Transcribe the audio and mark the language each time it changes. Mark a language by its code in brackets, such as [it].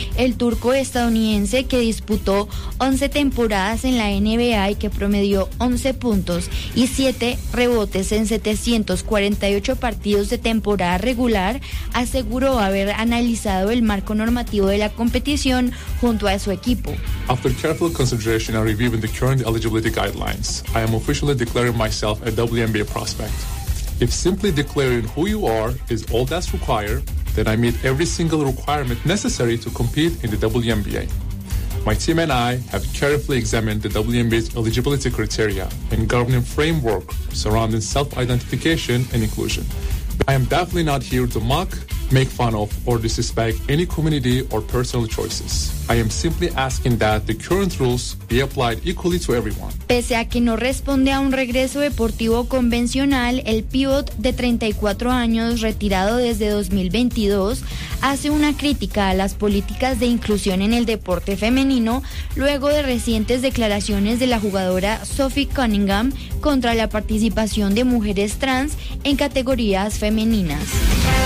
[es] El turco estadounidense, que disputó 11 temporadas en la NBA y que promedió 11 puntos y 7 rebotes en 748 partidos de temporada regular, aseguró haber analizado el marco normativo de la competición junto a su equipo. [en] After careful consideration and reviewing the current eligibility guidelines, I am officially declaring myself a WNBA prospect. If simply declaring who you are is all that's required, then I meet every single requirement necessary to compete in the WNBA. My team and I have carefully examined the WMB's eligibility criteria and governing framework surrounding self-identification and inclusion. I am definitely not here to mock, make fun of, or disrespect any community or personal choices. I am simply asking that the current rules be applied equally to everyone. [es] Pese a que no responde a un regreso deportivo convencional, el pívot de 34 años, retirado desde 2022, hace una crítica a las políticas de inclusión en el deporte femenino luego de recientes declaraciones de la jugadora Sophie Cunningham contra la participación de mujeres trans en categorías femeninas.